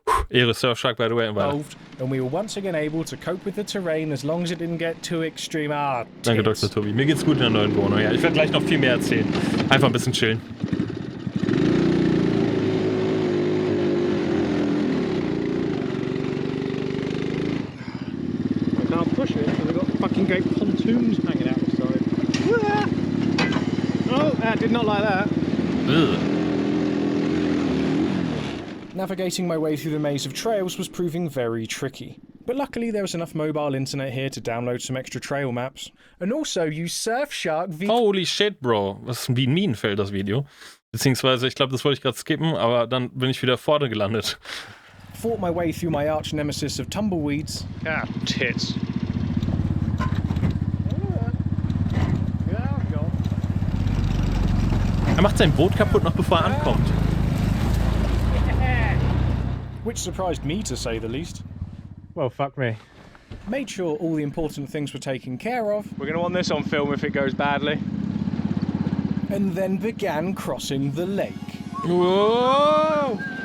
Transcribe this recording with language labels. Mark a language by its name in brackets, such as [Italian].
[German] Ehre [English] Surfshark, by the way. solved, and we were once again able to cope with the terrain as long as it didn't get too extreme. Ah, [German] Danke, [English] tits. [German] Dr. Tobi. Mir geht's gut in der neuen Wohnung. Ja, ich werde gleich noch viel mehr erzählen. Einfach ein bisschen chillen. [English] I can't push it because I've got fucking great pontoons hanging out the side. Oh, I did not like that. Ugh. Navigating my way through the maze of trails was proving very tricky. But luckily there was enough mobile internet here to download some extra trail maps. And also use Surfshark VPN. Holy shit, Bro. [German] Was ist wie ein Minenfeld, das Video? Beziehungsweise, ich glaube, das wollte ich gerade skippen, aber dann bin ich wieder vorne gelandet. [English] Fought my way through my arch nemesis of tumbleweeds. Ah, tits. [German] Er macht sein Boot kaputt, noch bevor er ankommt. [English] Which surprised me to say the least. Well, fuck me. Made sure all the important things were taken care of, We're gonna want this on film if it goes badly. and then began crossing the lake. Whoa!